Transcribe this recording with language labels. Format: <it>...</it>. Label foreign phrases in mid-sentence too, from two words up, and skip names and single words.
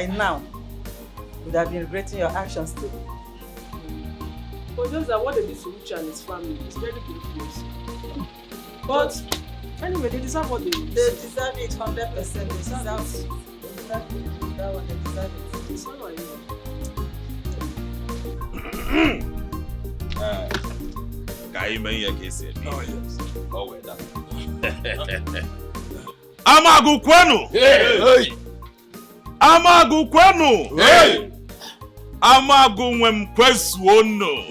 <en>By now, you would have been regretting your actions too. But just that what they did to Uche and his family is very grievous. But anyway, they deserve what they They deserve it 100%. They deserve it. Exactly. That one, they deserve it. It's not like</en> <ig>Amagu kwenu! Hey! Amagu kwenu! Hey! Amagu nwem kwesuono!</ig>